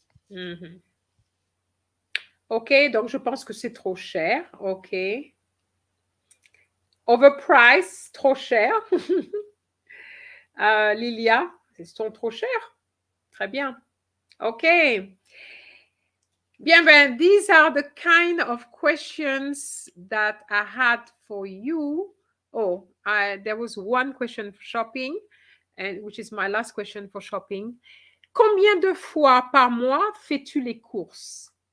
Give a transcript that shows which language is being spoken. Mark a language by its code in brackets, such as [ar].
[fr] Mhm. Ok, donc je pense que c'est trop cher. Ok. Overpriced, trop cher. Lilia, ils sont trop chers. Très bien. Ok. Bien, ben, [en] these are the kind of questions that I had for you. Oh, there was one question for shopping, and which is my last question for shopping. [fr] Combien de fois par mois fais-tu les courses?